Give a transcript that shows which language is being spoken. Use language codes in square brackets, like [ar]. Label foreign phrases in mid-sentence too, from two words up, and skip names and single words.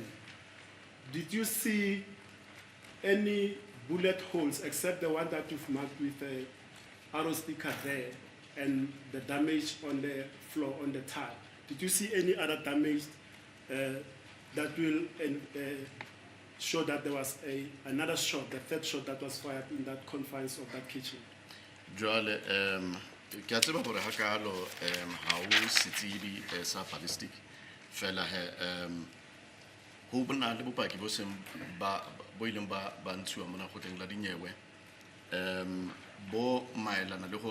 [en] Did you see any bullet holes except the one that you've marked with a arrow sticker there and the damage on the floor, on the tile? Did you see any other damage that will show that there was another shot, the third shot that was fired in that confines of that kitchen. [st] Jwale ke a tseba gore hakalo ha o setsebi sa ballistic fela he ho bona le bopaki bo seng ba ileng ba ntshiwa mona kgotleng la dinyewe bo maelana le